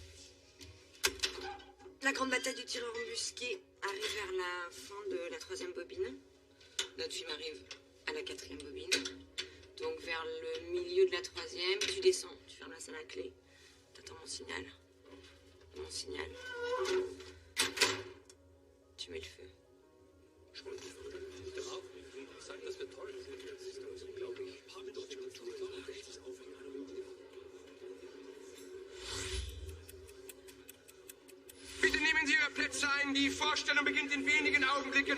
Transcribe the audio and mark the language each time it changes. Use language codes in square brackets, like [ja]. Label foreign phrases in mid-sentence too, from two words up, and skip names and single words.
[fr] La grande bataille du tireur embusqué arrive vers la fin de la 3e bobine. Notre film arrive à la 4e bobine. Donc vers le milieu de la 3e, tu descends, tu fermes la salle à clé. T'attends mon signal. Mon signal. Tu mets le feu. [de] Bitte nehmen Sie Ihre Plätze ein, die Vorstellung beginnt in wenigen Augenblicken.